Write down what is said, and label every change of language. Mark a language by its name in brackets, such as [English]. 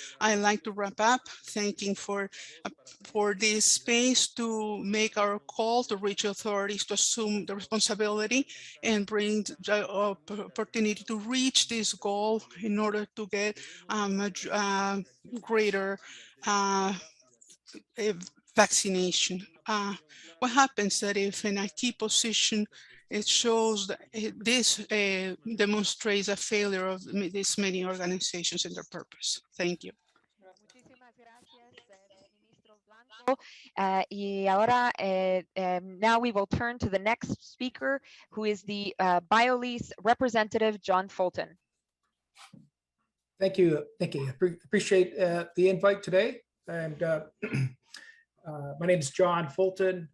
[English] I'd like to wrap up thanking for this space to make our call to reach authorities to assume the responsibility and bring the opportunity to reach this goal in order to get a greater vaccination. What happens that if in a key position, it shows that this demonstrates a failure of these many organizations and their purpose. Thank you. [Spanish] Muchísimas gracias, Ministro Blanco. Y ahora, [English] now we will turn to the next speaker, who is the BioLease representative, John Fulton. Thank you, Nikki. Appreciate the invite today. And my name is John Fulton.